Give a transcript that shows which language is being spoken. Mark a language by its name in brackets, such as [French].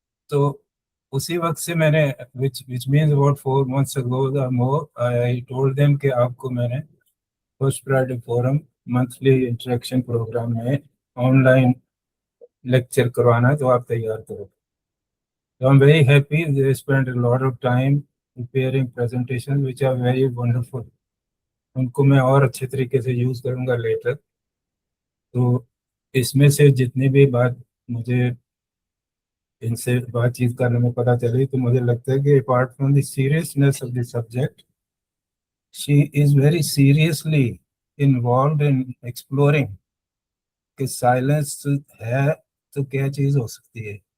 [Hindi] तो उसी वक्त से मैंने, [English] which means about 4 months ago more, I told them [Hindi] कि आपको मैंने first Friday forum monthly interaction programme में ऑनलाइन लेक्चर करवाना है, तो आप तैयार करो। [English] So I'm very happy they spent a lot of time preparing presentations which are very wonderful. [Hindi] उनको मैं और अच्छे तरीके से यूज़ करूँगा लेटर। तो इसमें से जितनी भी बात मुझे इनसे बातचीत करने में पता चली, तो मुझे लगता है कि [English] apart from the seriousness of the subject, she is very seriously involve in exploring [Hindi] कि साइलेंस है तो क्या चीज़ हो सकती है।